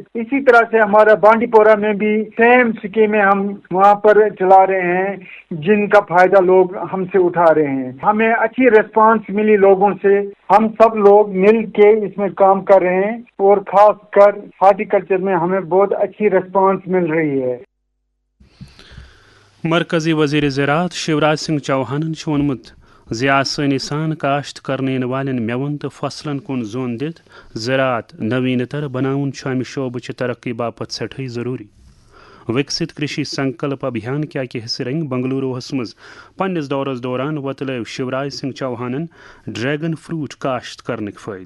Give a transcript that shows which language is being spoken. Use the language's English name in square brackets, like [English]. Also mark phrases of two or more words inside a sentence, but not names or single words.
[Urdu] اسی طرح سے ہمارا بانڈی پورہ میں بھی سیم اسکیمیں ہم وہاں پر چلا رہے ہیں، جن کا فائدہ لوگ ہم سے اٹھا رہے ہیں. ہمیں اچھی ریسپانس ملی لوگوں سے، ہم سب لوگ مل کے اس میں کام کر رہے ہیں اور خاص کر ہارٹیکلچر میں ہمیں بہت اچھی ریسپانس مل رہی ہے. [Kashmiri] مرکزی وزیر زراعت شیوراج سنگھ چوہانن چھُ ووٚنمُت زِ آسٲنی سان کاشت کرنہٕ یِنہٕ والٮ۪ن میوَن تہٕ فصلن کُن زوٚن دِتھ زراعت نویٖنتر بناوُن چھُ امہِ شعبٕچہِ ترقی باپتھ سٮ۪ٹھٕے ضروٗری. وِکسِت کرشی سنکلپ ابھیان کہِ اکہِ حصہٕ رنگہِ بنگلوروہس منٛز پننِس دورس دوران وۄتلٲو شیوراج سنگھ چوہانن ڈریگن فروٹ کاشت کرنٕکۍ فٲیدٕ.